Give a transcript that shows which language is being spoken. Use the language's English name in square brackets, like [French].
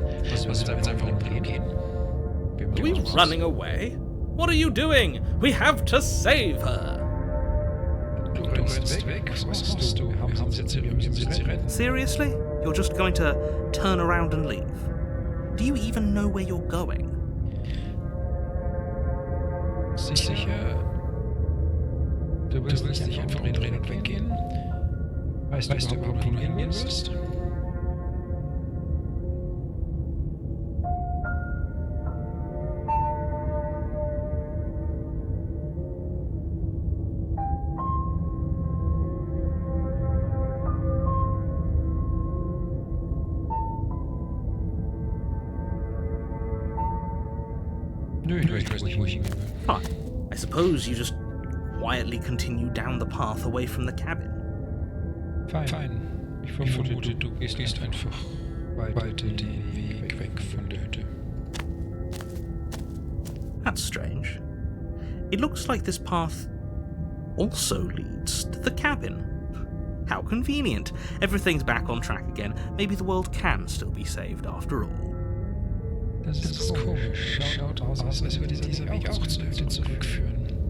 [German] Was wir jetzt einfach umgehen? [English] Are we running away? What are you doing? We have to save her! [German] Du rennst weg? Was machst du? Wir haben sie retten. [English] Seriously? You're just going to turn around and leave? Do you even know where you're going? [German] Sicher? Du willst nicht einfach umdrehen und weggehen? Weißt du überhaupt, wo du hingehen willst? Nö, ich weiß nicht, wo ich hingehen will. [English] Fine. I suppose you just quietly continue down the path away from the cabin. [German] Fein. Ich vermute, du gehst einfach weiter den Weg weg von der Hütte. [English] That's strange. It looks like this path also leads to the cabin. How convenient. Everything's back on track again. Maybe the world can still be saved after all. [German] Das ist komisch. Schaut aus, als würde dieser Weg auch zur Hütte zurückführen.